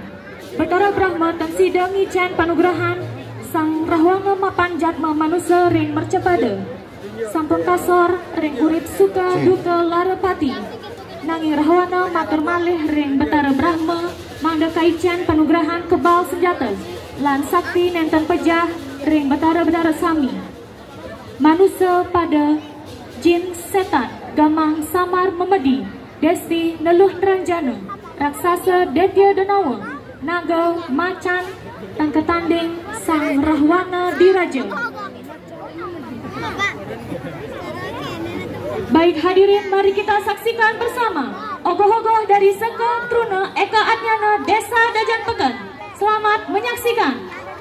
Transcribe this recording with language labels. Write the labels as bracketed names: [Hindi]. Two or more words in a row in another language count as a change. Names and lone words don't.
[Balinese] Betara Brahma tan sidang ngicain panugrahan Sang Rahwana mapan jatma manusia ring mercepada, sampun kasor ring urip suka duka larepati. Nanging Rahwana matur malih ring Betara Brahma mangda kaicain panugrahan kebal senjata lan sakti nenten pejah ring Betara Sami. Manusia pada jin setan gamang samar memedi, desti neluh ranjana, raksasa detya denawa, naga macan tangke tanding Sang Rahwana Diraja. [Indonesian] Baik hadirin, mari kita saksikan bersama ogoh-ogoh dari Seka Truna Eka Adnyana Desa Dajan Peken. Selamat menyaksikan.